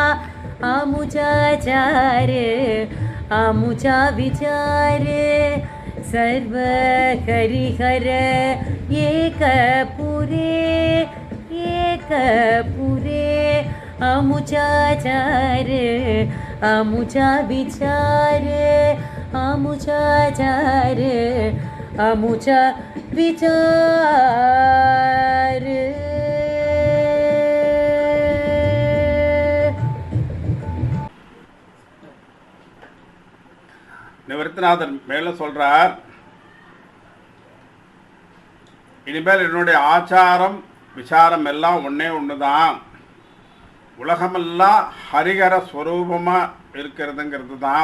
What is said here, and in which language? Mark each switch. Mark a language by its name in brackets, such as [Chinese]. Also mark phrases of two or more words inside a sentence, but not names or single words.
[Marathi] आमुचाचार आमुचा विचार सर्व हरिहर एक पुरे आमुचाचार आमुचा विचार आमुचाचार आमुचा विचार [Tamil] நிவர்த்திநாதன் மேல சொல்றார், இனிமேல் என்னுடைய ஆச்சாரம் விசாரம் எல்லாம் ஒன்றே ஒன்று தான், உலகமெல்லாம் ஹரிகர ஸ்வரூபமாக இருக்கிறதுங்கிறது தான்.